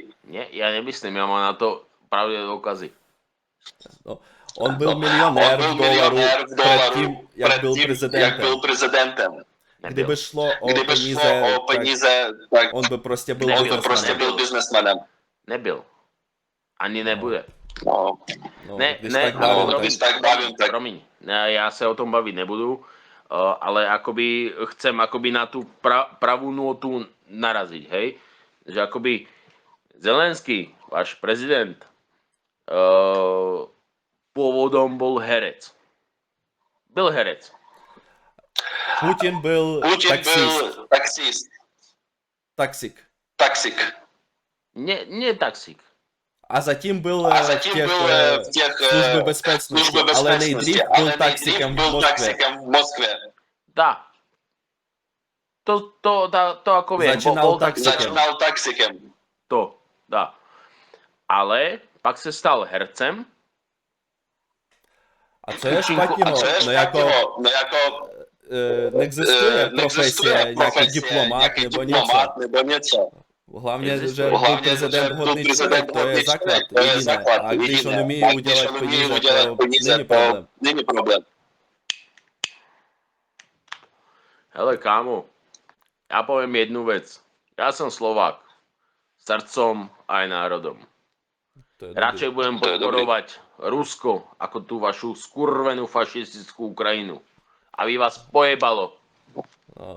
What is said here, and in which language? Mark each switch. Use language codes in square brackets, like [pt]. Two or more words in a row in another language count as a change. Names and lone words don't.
[sk] Nie, ja nemyslím, ja mám na to pravdivé dôkazy. [cs] No, on byl milionér v dolaru předtím, jak byl prezidentem. Kdyby šlo o peníze, tak on by prostě byl biznesmanem. Nebyl. Ani nebude. No, [sk] Promiň, ja sa o tom baviť nebudu. ale akoby chcem akoby na tú pravú nôtu naraziť, hej? Že akoby Zelenský, váš prezident, pôvodom bol herec. [cs] Byl herec. Putin byl taxist. Taxik. [sk] Nie taxík. [cs] A [ru] затем был в тех службе безопасности, [cs] ale nejdřív byl taxikem v Moskvě. [sk] Dá. To ako viem. [cs] Začínal taxikem. To, dá. Ale pak se stal hercem. A co je špatného? No jako neexistuje profesie, nějaký diplomat nebo něco. Hlavně, že byl prezident hodný člověk, to je základ jediné. A když on umí udělat peníze, to není problém. Hele, kámo, [sk] ja poviem jednu vec. Ja som Slovák. Srdcom aj národom. Radšej budem podporovať Rusko ako tú vašu skurvenú fašistickú Ukrajinu. Aby vás pojebalo. No,